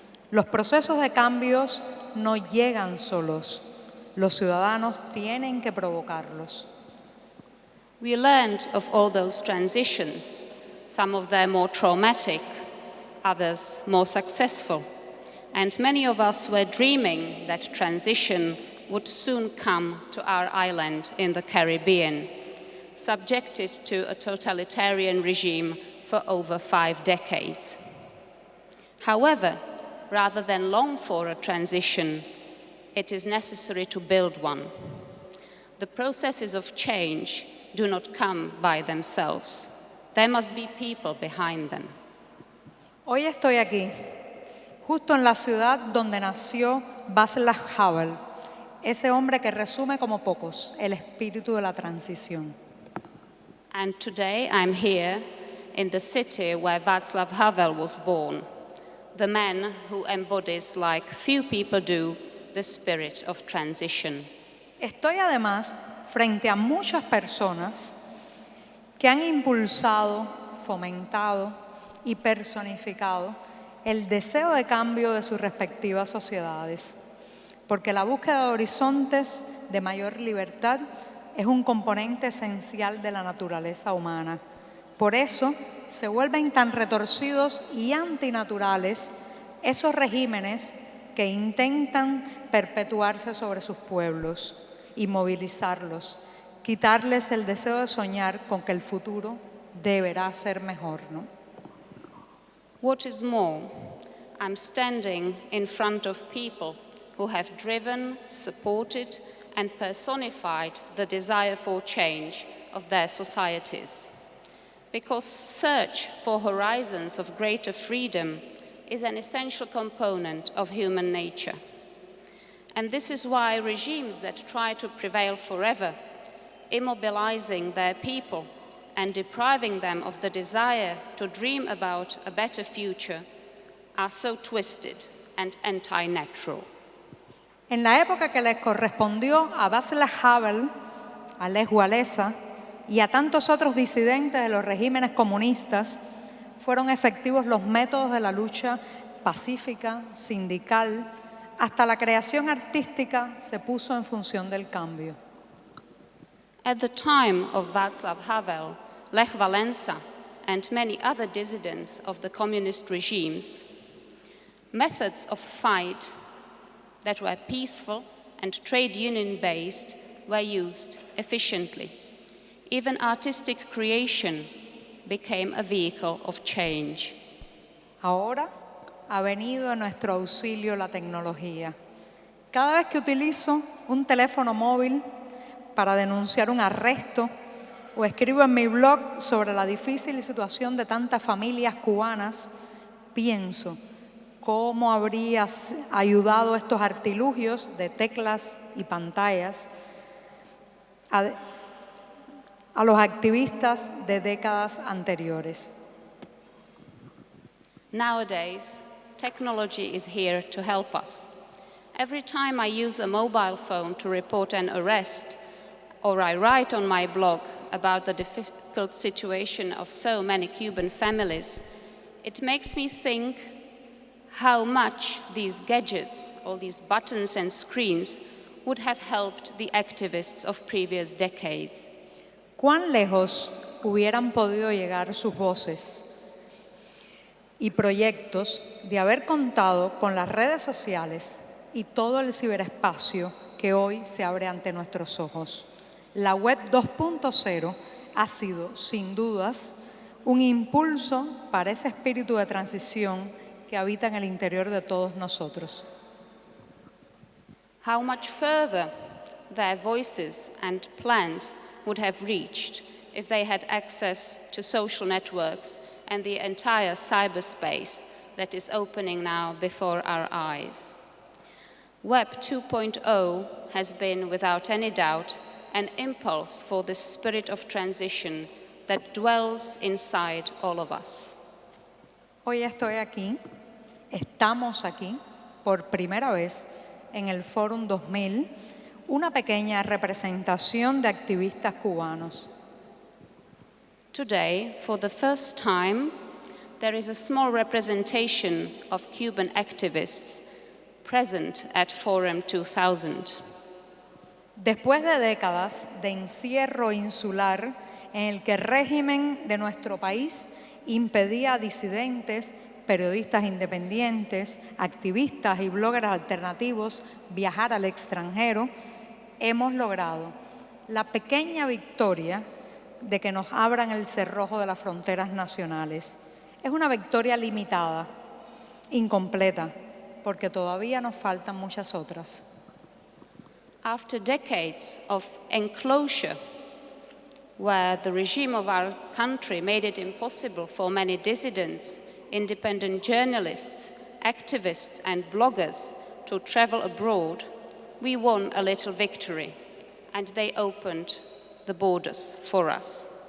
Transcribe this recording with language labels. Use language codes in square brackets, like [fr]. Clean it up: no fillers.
[es] Los procesos de cambios no llegan solos. Los ciudadanos tienen que provocarlos. [en] We learned of all those transitions, some of them more traumatic, others more successful. And many of us were dreaming that transition would soon come to our island in the Caribbean, subjected to a totalitarian regime for over 5 decades. However, rather than long for a transition, it is necessary to build one. The processes of change do not come by themselves. There must be people behind them. [es] Hoy estoy aquí, justo en la ciudad donde nació Václav Havel, ese hombre que resume como pocos el espíritu de la transición. [en] And today I'm here in the city where Václav Havel was born, the man who embodies, like few people do, the spirit of transition. [es] Estoy además frente a muchas personas que han impulsado, fomentado y personificado el deseo de cambio de sus respectivas sociedades, porque la búsqueda de horizontes de mayor libertad es un componente esencial de la naturaleza humana. Por eso se vuelven tan retorcidos y antinaturales esos regímenes que intentan perpetuarse sobre sus pueblos y movilizarlos, quitarles el deseo de soñar con que el futuro deberá ser mejor, ¿no? [en] What is more, I'm standing in front of people who have driven, supported, and personified the desire for change of their societies. Because search for horizons of greater freedom is an essential component of human nature. And this is why regimes that try to prevail forever, immobilizing their people and depriving them of the desire to dream about a better future, are so twisted and anti-natural. [es] En la época que les correspondió a Václav Havel, a Lech Walesa y a tantos otros disidentes de los regímenes comunistas, fueron efectivos los métodos de la lucha pacífica, sindical, hasta la creación artística se puso en función del cambio. [en] At the time of Václav Havel, Lech Walesa, and many other dissidents of the communist regimes, methods of fight that were peaceful and trade union-based were used efficiently. Even artistic creation became a vehicle of change. [es] Ahora ha venido a nuestro auxilio la tecnología. Cada vez que utilizo un teléfono móvil para denunciar un arresto o escribo en mi blog sobre la difícil situación de tantas familias cubanas, pienso cómo habría ayudado estos artilugios de teclas y pantallas a los activistas de décadas anteriores. [en] Nowadays, technology is here to help us. Every time I use a mobile phone to report an arrest, or I write on my blog about the difficult situation of so many Cuban families, it makes me think how much these gadgets, all these buttons and screens, would have helped the activists of previous decades. [es] ¿Cuán lejos hubieran podido llegar sus voces y proyectos de haber contado con las redes sociales y todo el ciberespacio que hoy se abre ante nuestros ojos? La web 2.0 ha sido, sin dudas, un impulso para ese espíritu de transición que habita en el interior de todos nosotros. [en] How much further their voices and plans would have reached if they had access to social networks and the entire cyberspace that is opening now before our eyes. Web 2.0 has been, without any doubt, an impulse for the spirit of transition that dwells inside all of us. [es] Hoy estoy aquí, estamos aquí, por primera vez en el Fórum 2000, una pequeña representación de activistas cubanos. [en] Today, for the first time, there is a small representation of Cuban activists present at Forum 2000. [es] Después de décadas de encierro insular en el que el régimen de nuestro país impedía a disidentes, periodistas independientes, activistas y bloggers alternativos viajar al extranjero, hemos logrado la pequeña victoria de que nos abran el cerrojo de las fronteras nacionales. Es una victoria limitada, incompleta, porque todavía nos faltan muchas otras. [en] After decades of enclosure, where the regime of our country made it impossible for many dissidents, independent journalists, activists and bloggers to travel abroad, we won a little victory, and they opened the borders for us.